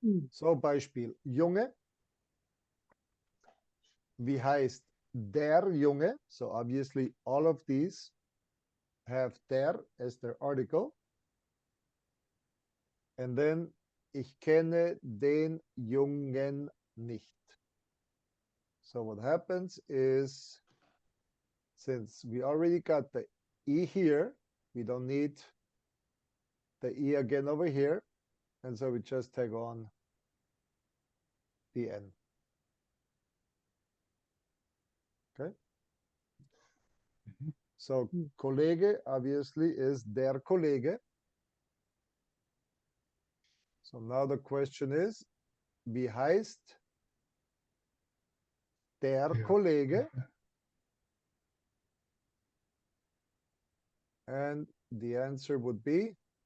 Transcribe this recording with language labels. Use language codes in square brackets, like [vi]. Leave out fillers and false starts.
[de] So Beispiel Junge. Wie heißt der Junge? [en] So obviously all of these have der as their article. And then [de] ich kenne den Jungen nicht. [en] So what happens is, since we already got the E here, we don't need the E again over here. And so we just tag on the N. Okay. So Kollege obviously is der Kollege. So now the question is, [de] wie heißt der Kollege? [en] And the answer would be